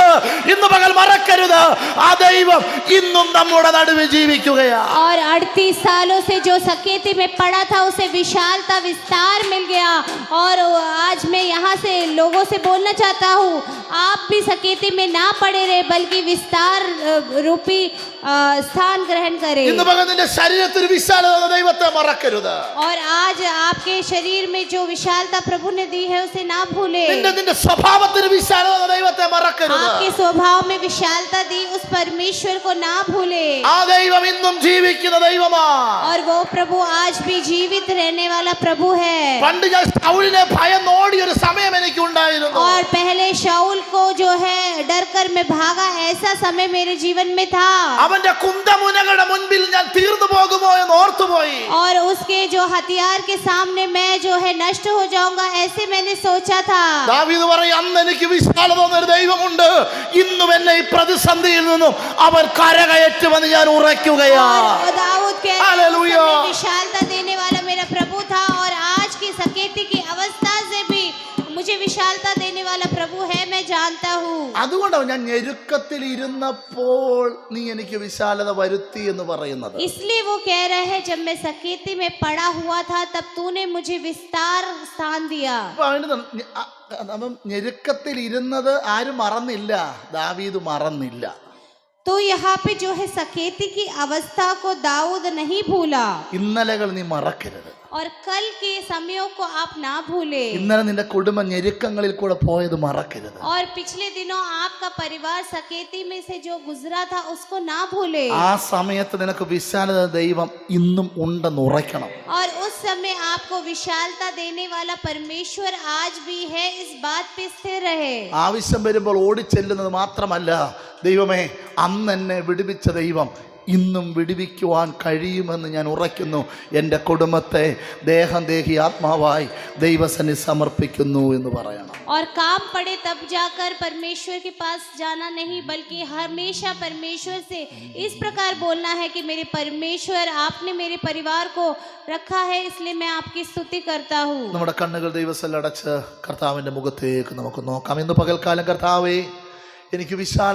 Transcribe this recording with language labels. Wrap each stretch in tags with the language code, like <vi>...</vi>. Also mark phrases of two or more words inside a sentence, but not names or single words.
<ml>ഇന്ന് പകൽ മറക്കരുത്, ആ ദൈവം ഇന്നും നമ്മുടെ നടുവിൽ ജീവിക്കുകയാ.</ml> <hi>और 38 सालों से जो सकेती में पड़ा था उसे विशालता विस्तार मिल गया. और आज मैं यहाँ से लोगों से बोलना चाहता हूँ, आप भी सकेती में ना पड़े रहे बल्कि विस्तार रूपी स्थान ग्रहण करें.</hi> <ml>ഇന്ന് പകൽ നിന്റെ ശരീരത്തിൽ വിശാലത ദൈവത്തെ മറക്കരുത്.</ml> <hi>और आज आपके शरीर में जो विशालता प्रभु ने दी है उसे ना भूले।</hi> <ml>നിന്റെ സ്വഭാവത്തിന് വിശാലത ദൈവത്തെ മറക്കരുത്.</ml> <hi>आपके स्वभाव में विशालता दी उस परमेश्वर को ना भूले।</hi> <ml>ആ ദൈവം ഇന്നും ജീവിക്കുന്ന ദൈവമാണ്.</ml> <hi>और वो प्रभु आज भी जीवित रहने वाला प्रभु है।</hi> <ml>പണ്ട് ഞാൻ ശൗലിനെ ഭയന്നോടിയ ഒരു സമയം എനിക്ക് ഉണ്ടായിരുന്നു.</ml> <hi>और पहले शाऊल को जो है डर कर मैं भागा, ऐसा समय मेरे जीवन में था।</hi> <ml>അവന്റെ കുന്തമുനകളുടെ മുൻപിൽ ഞാൻ തീർന്നു പോകുമോ എന്ന് ഓർത്തുപോയി.</ml> <hi>और उसके जो हथियार के सामने मैं जो है नष्ट हो जाऊंगा, ऐसे मैंने सोचा था।</hi> <ml>ദാവീദ് പറയും, അന്ന് എനിക്ക് വിശാലത തന്ന ഒരു ദൈവമുണ്ട്, ഇന്നും എന്നെ ഈ പ്രതിസന്ധിയിൽ നിന്നും അവൻ കരകയറ്റുമെന്ന് ഞാൻ ഉറയ്ക്കുകയാ.</ml> <hi>और दाऊद के हालेलुया। विशालता देने वाला मेरा प्रभु था, और आज की सकेती की अवस्था से भी मुझे विशालता देने वाला प्रभु है, मैं जानता हूँ।</hi> <ml>അതുകൊണ്ടാണ് ഞാൻ ഞെരുക്കത്തിൽ ഇരുന്നപ്പോൾ നീ എനിക്ക് വിശാലത വരുത്തി എന്ന് പറയുന്നത്.</ml> <hi>इसलिए वो कह रहे हैं, जब मैं सकेती में पड़ा हुआ था तब तूने मुझे विस्तार स्थान दिया।</hi> <ml>അപ്പൊ അവൻ ഞെരുക്കത്തിൽ ഇരുന്നത് ആരും മറന്നില്ല, ദാവീദ് മറന്നില്ല.</ml> <hi>तो यहाँ पे जो है सकेती की अवस्था को दाऊद नहीं भूला।</hi> <ml>ഇന്നലകൾ നീ മറക്കരുത്.</ml> <hi>और कल के समयों को आप ना भूले।</hi> <ml>ഇന്നലെ നിന്റെ കുടുംബം ഞെരുക്കങ്ങളിൽ കൂടെ പോയത് മറക്കരുത്.</ml> <hi>और पिछले दिनों आपका परिवार सकेती में से जो गुजरा था उसको ना भूले।</hi> <ml>ആ സമയത്ത് നിനക്ക് വിശാലത ദൈവം ഇന്നും ഉണ്ടെന്ന് ഉറയ്ക്കണം.</ml> <hi>और उस समय आपको विशालता देने वाला परमेश्वर आज भी है, इस बात पे स्थिर रहे।</hi> <ml>ആവശ്യം വരുമ്പോൾ ഓടിച്ചെല്ലുന്നത് മാത്രമല്ല, ദൈവമേ അന്ന് എന്നെ വിടുവിച്ച ദൈവം ഇന്നും വിടുവിക്കുവാൻ കഴിയുമെന്ന് ഞാൻ ഉറയ്ക്കുന്നു. എൻ്റെ കുടുംബത്തെ ദേഹം ദേഹി ആത്മാവായി ദൈവസന്നിധി സമർപ്പിക്കുന്നു എന്ന് പറയണം.</ml> <hi>और काम पड़े तब जाकर परमेश्वर के पास जाना नहीं, बल्कि हमेशा परमेश्वर से इस प्रकार बोलना है कि मेरे परमेश्वर, आपने मेरे परिवार को रखा है, इसलिए मैं आपकी स्तुति करता हूँ।</hi> <ml>നമ്മുടെ കണ്ണുകൾ ദൈവസന്നിധിയിൽ അടച്ച് കർത്താവിൻ്റെ മുഖത്തേക്ക് നമുക്ക് നോക്കാം. ഇന്ന് പകൽക്കാലം കർത്താവേ, എനിക്ക് വിശാല</ml>